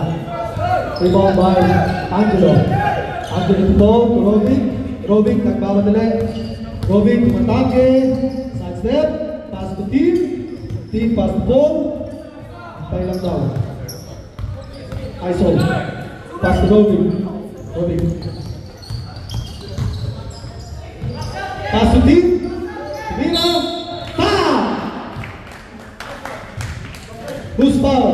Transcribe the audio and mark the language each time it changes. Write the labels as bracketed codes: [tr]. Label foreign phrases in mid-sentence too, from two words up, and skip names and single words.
[en] Rebound by Angelo. Angelo to ball to Rovic. [tl] Rovic nagmamadali. Rovic tumatake. [en] Side step. Pass to team. Team pass to ball. [tl] Tayo lang daw. ISO. [en] Pass to Rovic. Rovic. Pass to team. Mina. Foul! Who's foul?